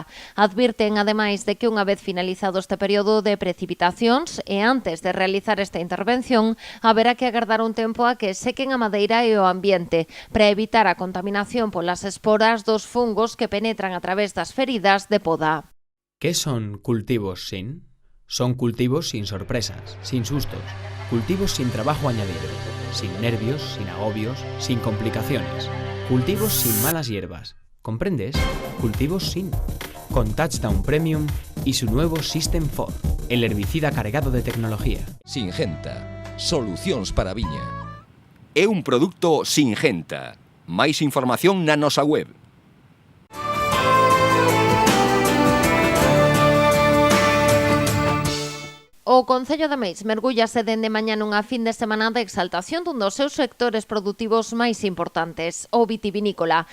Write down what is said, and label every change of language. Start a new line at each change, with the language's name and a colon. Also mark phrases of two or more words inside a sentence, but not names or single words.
Galician: Advirten, ademais, de que unha vez finalizado este período de precipitacións e antes de realizar esta intervención, haberá que agardar un tempo a que sequen a madeira e o ambiente para evitar a contaminación polas esporas dos fungos que penetran a través das feridas de poda.
Spanish: ¿Qué son cultivos sin? Son cultivos sin sorpresas, sin sustos, cultivos sin trabajo añadido, sin nervios, sin agobios, sin complicaciones, cultivos sin malas hierbas. ¿Comprendes? Cultivos sin. Con Touchdown Premium y su nuevo System 4, el herbicida cargado de tecnología. Singenta.
Galician: Solucións para a viña. É un produto Singenta. Máis información na nosa web. O Concello de Meis mergúllase dende mañá nunha fin de semana de exaltación dun dos seus sectores produtivos máis importantes, o vitivinícola.